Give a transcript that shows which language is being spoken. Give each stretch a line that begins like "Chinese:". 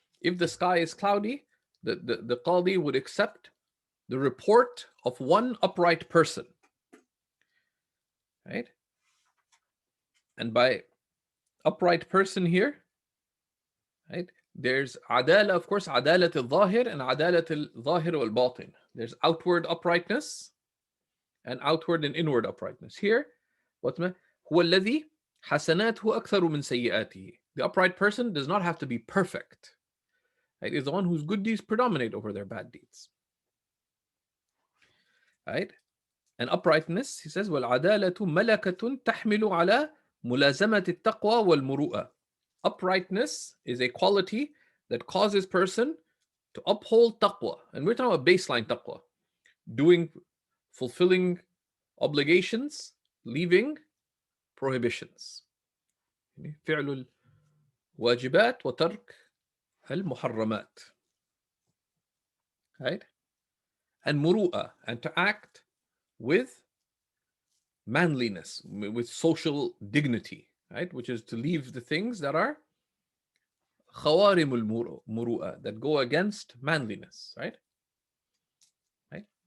English: If the sky is cloudy, the qadi would accept the report of one upright person, right? And by upright person here, right, there's adala, of course, adalat al-zahir and adalat al-zahir wal-batin. There's outward uprightness and outward and inward uprightness. Here, what
Arabic: هو الذي حسناته أكثر من سيئاته.
English: The upright person does not have to be perfect. Right? Is the one whose good deeds predominate over their bad deeds. Right? And uprightness, he says,
Arabic: وَالْعَدَالَةُ مَلَكَةٌ تَحْمِلُ عَلَى مُلَازَمَةِ التَّقْوَى وَالْمُرُوءَةِ.
English: Uprightness is a quality that causes person to uphold taqwa. And we're talking about baseline taqwa. Fulfilling obligations, leaving prohibitions.
Arabic: فعل الواجبات وترك المحرمات.
English: Right? And muru'ah, and to act with manliness, with social dignity, right? Which is to leave the things that are khawarimul muru'ah, that go against manliness, right? Right?